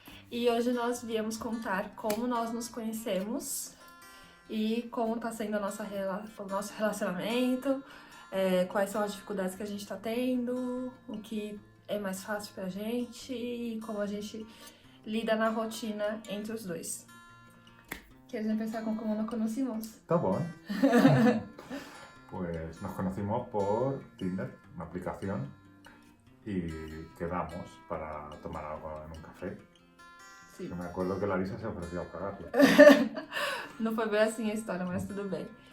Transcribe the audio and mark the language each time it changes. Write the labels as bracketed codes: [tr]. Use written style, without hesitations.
[pt] E hoje nós viemos contar como nós nos conhecemos e como está sendo o nosso relacionamento, quais são as dificuldades que a gente está tendo, o que é mais fácil pra gente e como a gente lida na rotina entre os dois. [es] ¿Quieres empezar con cómo nos conocimos? [pt] Está bom. [es] Pues nos conocimos por Tinder, una aplicación, y quedamos para tomar algo en un café. [pt] Sim. [es] Que me acuerdo que Larissa se ofreció a pagarlo. [pt] Não foi bem assim a história, mas tudo bem.